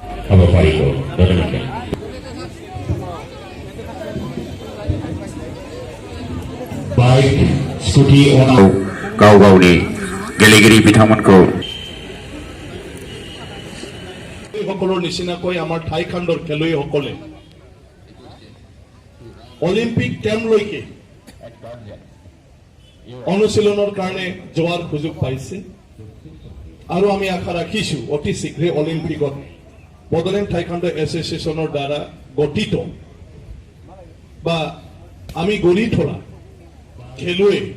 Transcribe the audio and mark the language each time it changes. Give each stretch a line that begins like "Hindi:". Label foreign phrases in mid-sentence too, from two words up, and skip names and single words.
Bodo: হাবাফারিকো ধন্যবাদ बाइक स्कुटी अनाव गाव गावनि गेलेगिरि बिथांमोनखौ
Assamese: সকলৰ নিচিনাকৈ আমাৰ টাইকাণ্ডৰ খেলুৱৈসকলে অলিম্পিক কেম্পলৈকে অনুশীলনৰ কাৰণে যোৱাৰ সুযোগ পাইছে আৰু আমি আশা ৰাখিছো অতি শীঘ্ৰে অলিম্পিকত বড়োলেণ্ড টাইকাণ্ডো এছ'চিয়েশ্যনৰ দ্বাৰা গঠিত বা আমি গঢ়ি তোলা খেলুৱৈ